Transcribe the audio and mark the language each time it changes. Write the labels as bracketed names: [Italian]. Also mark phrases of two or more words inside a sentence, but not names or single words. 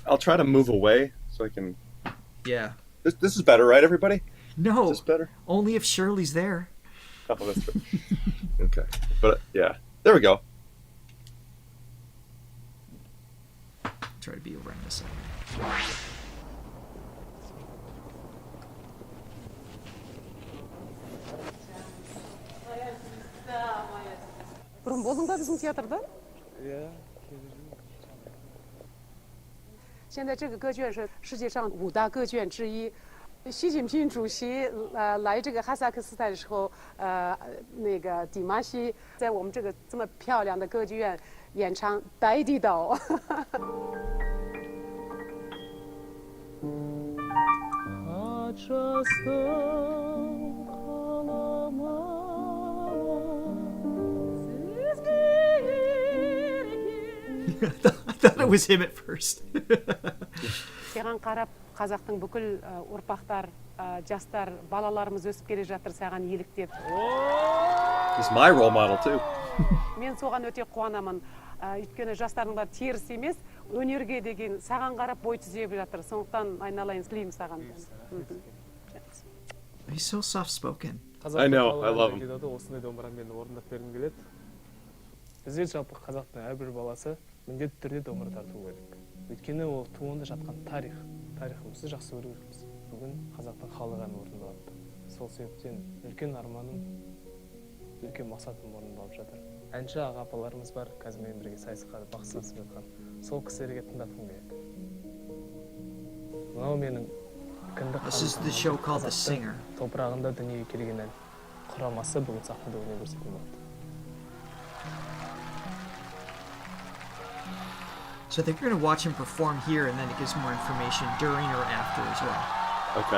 [English] I'll try to move away so I can. Yeah. This is better, right, everybody? No, Is this better? only if Shirley's there. Oh, that's good. Okay. But yeah, there we go. Try to be over on this side. [Kazakh] бұрын болдың ба біздің театрда? [Chinese] 现在这个歌剧院是世界上5大歌剧院之一。习近平主席来这个哈萨克斯坦的时候，那个迪玛希在我们这个这么漂亮的歌剧院演唱《大地道》。 [English] I thought it was him at first. [Kazakh] Саған қарап қазақтың бүкіл ұрпақтар, жастар, балаларымыз өсіп келе жатыр саған еліктеп. [English] He's my role model too. [Kazakh] Мен соған өте қуанамын. Өйткені жастардың бәрі теріс емес, өнерге деген саған қарап бой түзеп жатыр. Сондықтан айналайын тілеймін саған. [English] He's so soft spoken. I know, I love him. [Kazakh] Осындай домбырамен орындап бергім келеді. Бізде жалпы қазақтың әрбір баласы міндетті түрде домбыра тарту керек. Өйткені ол туынды жатқан тарихымызды жақсы көру керекпіз. Бүгін қазақтың халық әні орындалады. Сол себептен үлкен арманым, үлкен мақсатым орындалып жатыр. Әнші аға-апаларымыз бар, қазірмен бірге сайысқа бақ сынасып жатқан. Сол кісілерге тыңдатқым келеді. Мынау менің кіндік [English] This is the show called The Singer. [Kazakh] топырағында дүниеге келген ән. Құрамасы бүгін сахнада өнер көрсеткен болады. [English] So I think we're going to watch him perform here, and then it gives more information during or after as well. Okay.